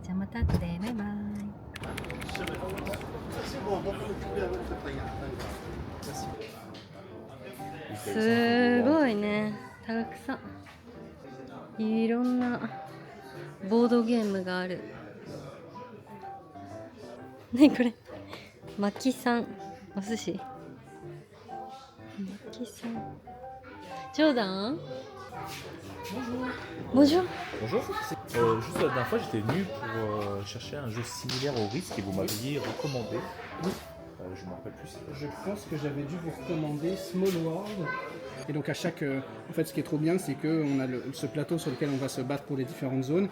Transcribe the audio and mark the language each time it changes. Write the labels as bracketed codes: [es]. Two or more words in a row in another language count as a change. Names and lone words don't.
[ja] じゃあまた後で、バイバイ。すごいね、たくさんいろんなボードゲームがあるね。これマキさんお寿司、マキさん、ジョーダン、Bonjour. [fr] Bonjour. Juste la dernière fois, j'étais venu pour chercher un jeu similaire au Risk et vous m'aviez recommandé. Je ne me rappelle plus. Je pense que j'avais dû vous recommander Small World. Et donc à chaque, en fait, ce qui est trop bien, c'est qu'on a ce plateau sur lequel on va se battre pour les différentes zones.